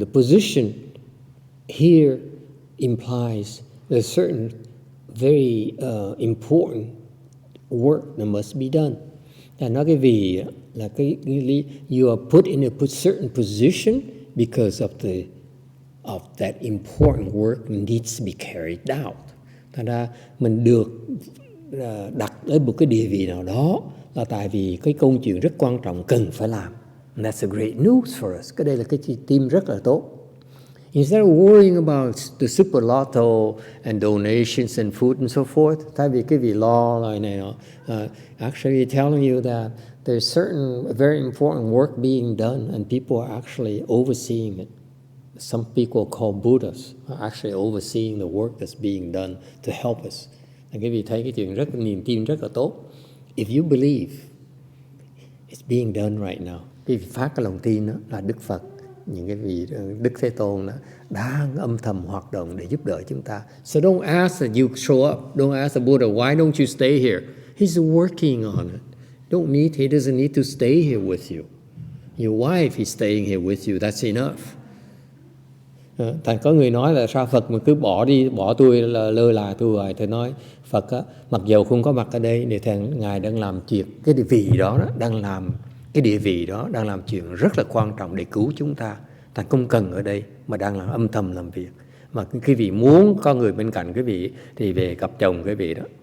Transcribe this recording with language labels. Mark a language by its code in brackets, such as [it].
[en] The position here implies there's certain very important work that must be done. [vi] Là nói cái vì là cái [en] you are put in a certain position because of that important work needs to be carried out. [vi] Thành ra mình được đặt ở một cái địa vị nào đó là tại vì cái công chuyện rất quan trọng cần phải làm. [en] And that's a great news for us. [vi] Cái đây là cái tin rất là tốt. [en] Instead of worrying about the super lotto and donations and food and so forth, [vi] thay vì cái vì lo lại này nọ, [en] actually telling you that there's certain very important work being done and people are actually overseeing it. Some people called Buddhas are actually overseeing the work that's being done to help us. [vi] Cái vị thấy cái chuyện rất niềm tin rất là tốt. [en] If you believe it's being done right now, [vi] cái vị phát cái lòng tin đó là Đức Phật, những cái vị Đức Thế Tôn đó đang âm thầm hoạt động để giúp đỡ chúng ta. [en] So don't ask that you show up. Don't ask the Buddha, why don't you stay here? He's working on it. He doesn't need to stay here with you. Your wife is staying here with you. That's enough. [vi] Thành có người nói là sao Phật mà cứ bỏ tôi là lơ là tôi hoài. Tôi nói Phật á, mặc dầu không có mặt ở đây thì Ngài đang làm chuyện, cái địa vị đó, đang làm cái địa vị đó, đang làm chuyện rất là quan trọng để cứu chúng ta. Thành không cần ở đây mà đang làm âm thầm làm việc. Mà quý vị muốn có người bên cạnh quý vị thì về gặp chồng quý vị đó.